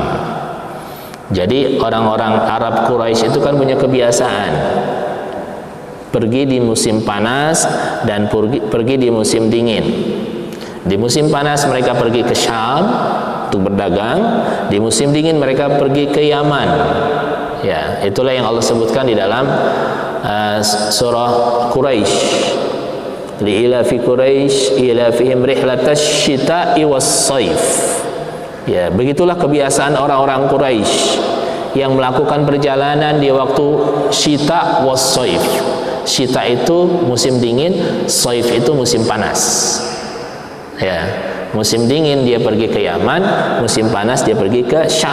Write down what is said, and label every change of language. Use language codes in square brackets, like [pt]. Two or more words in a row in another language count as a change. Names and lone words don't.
[id] Jadi orang-orang Arab Quraisy itu kan punya kebiasaan pergi di musim panas dan pergi di musim dingin. Di musim panas mereka pergi ke Syam untuk berdagang, di musim dingin mereka pergi ke Yaman. Ya, itulah yang Allah sebutkan di dalam surah Quraisy. [ar] لإيلاف قريش إيلافهم رحلة الشتاء والصيف. [id] Ya, begitulah kebiasaan orang-orang Quraisy yang melakukan perjalanan di waktu [ar] الشتاء والصيف. [id] Syita itu musim dingin, shaif itu musim panas. Ya, musim dingin dia pergi ke Yaman, musim panas dia pergi ke Syam.